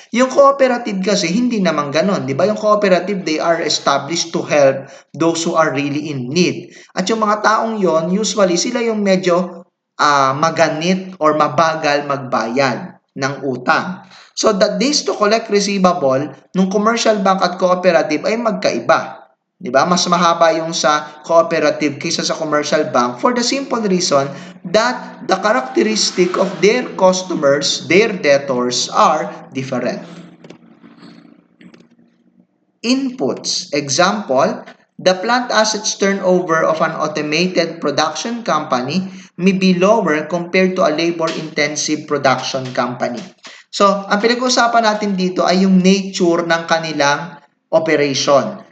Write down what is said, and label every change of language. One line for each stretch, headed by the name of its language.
Filipino: Yung cooperative kasi hindi naman ganon, di ba?
English: Yung cooperative, they are established to help those who are really in need.
Filipino: At yung mga taong yon, usually sila yung medyo maganit or mabagal magbayad ng utang.
English: So the days to collect receivable nung commercial bank at cooperative
Filipino: ay magkaiba. Diba? Mas mahaba yung sa cooperative kaysa sa commercial bank
English: for the simple reason that the characteristic of their customers, their debtors are different. Inputs. Example, the plant assets turnover of an automated production company may be lower compared to a labor-intensive production company.
Filipino: So, ang pinag-uusapan natin dito ay yung nature ng kanilang operation.